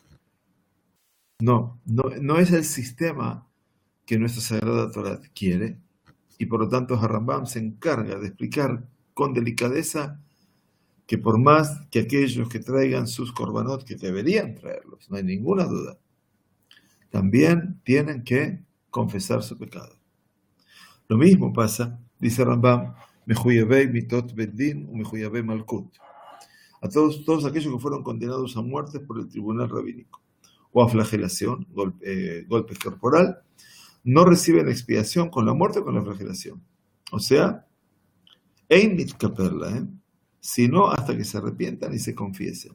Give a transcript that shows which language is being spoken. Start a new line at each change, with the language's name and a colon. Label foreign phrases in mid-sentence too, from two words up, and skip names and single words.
Spanish: No es el sistema que nuestra Sagrada Torah quiere, y por lo tanto Rambam se encarga de explicar con delicadeza que por más que aquellos que traigan sus korbanot, que deberían traerlos, no hay ninguna duda, también tienen que confesar su pecado. Lo mismo pasa,
Hebrew: dice Rambam, מחויבי מיתות בית דין ומחויבי מלקות,
Spanish: a todos aquellos que fueron condenados a muerte por el tribunal rabínico, o a flagelación, golpe corporal, no reciben expiación con la muerte o con la flagelación. O sea,
Hebrew: אין מתכפר לו,
Spanish: sino hasta que se arrepientan y se confiesen.